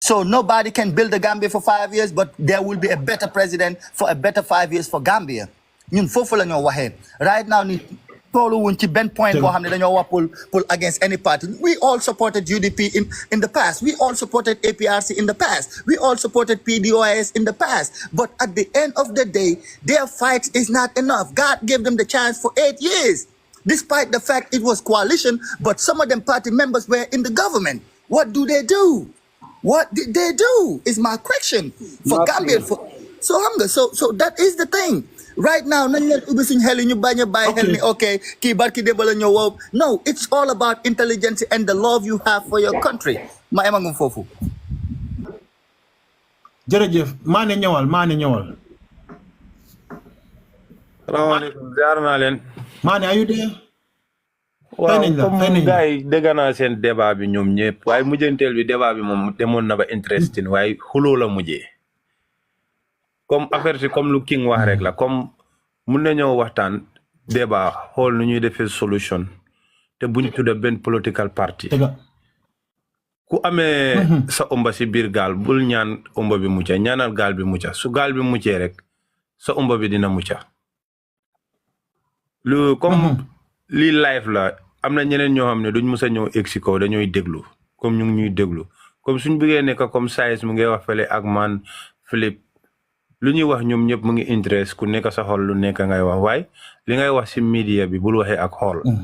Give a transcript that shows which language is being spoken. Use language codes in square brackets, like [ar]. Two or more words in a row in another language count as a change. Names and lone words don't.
[en] So nobody can build a Gambia for 5 years, but there will be a better president for a better 5 years for Gambia. [wo] ñun foofu la ñoo waxee [en] right now [wo] ni toolu wuñ ci benn point boo xam ne dañoo wax [en] pull against any party. We all supported UDP in the past. We all supported APRC in the past. We all supported PDOIS in the past. But at the end of the day, their fight is not enough. God gave them the chance for 8 years, despite the fact it was coalition, but some of them party members were in the government. What do they do? What did they do is my question for Gambia. So that is the thing. Right now, okay, no, it's all about intelligence and the love you have for your country. [wo] Jërëjëf maane ñëwal salaamaaleykum jaar naa leen maane ayu dee waaw comme gars yi dégg naa seen débat bi ñoom ñëpp waaye mujjanteel bi débat bi moom demoon na ba interesting waaye xuloo la mujjee comme affaire si comme lu King wax rek la comme mun nañoo waxtaan débat xool nu ñuy defee solution te buñ tudde benn [en] political party [wo] ku amee sa omba si biir gaal bul ñaan omba bi mucca ñaanal gaal bi mucca su gaal bi muccee rek sa omba bi dina mucca lu comme lii live la am na ñeneen ñoo xam ne duñ mës a ñëw egg si kaw dañooy déglu comme ñu ngi ñuy déglu comme suñ bëggee nekk comme size mu ngi wax fele ak man Philip lu ñuy wax ñoom ñëpp mu ngi interest ku nekk sa xol lu nekk ngay wax waaye li ngay wax si media bi bul waxee ak xol